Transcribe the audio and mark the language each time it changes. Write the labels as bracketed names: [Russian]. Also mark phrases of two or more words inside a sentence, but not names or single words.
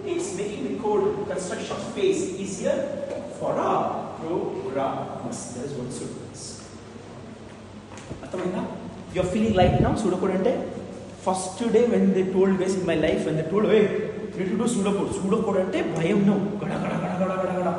[English] It's making the code construction phase easier for a programmers. That is what pseudocode is. You are feeling light now, pseudocode ante? First day when they told, guys, in my life, when they told, hey, you need to do pseudo code [Telugu] అంటే భయం [English] no, gada gada gada gada gada gada.